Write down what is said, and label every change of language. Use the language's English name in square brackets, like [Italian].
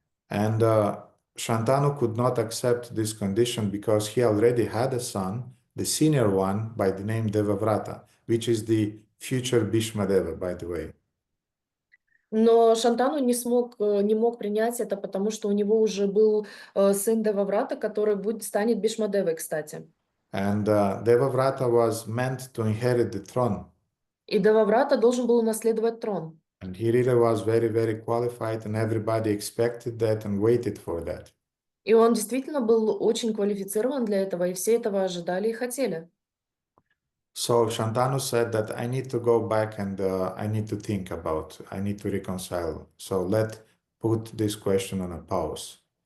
[English] And Shantanu could not accept this condition because he already had a son, the senior one, by the name Devavrata, which is the future Bhīṣmadeva, by the way. [Russian] Но Шантану не мог принять это, потому что у него уже был сын Деваврата, который станет Бишмадевой, кстати. [English] And Devavrata was meant to inherit the throne. [Russian] И Деваврата должен был унаследовать трон. [English] And he really was very, very qualified, and everybody expected that and waited for that. [Russian] И он действительно был очень квалифицирован для этого, и все этого ожидали и хотели. [English] So Shantanu said that I need to go back and I need to think I need to reconcile. So let's put this question on a pause.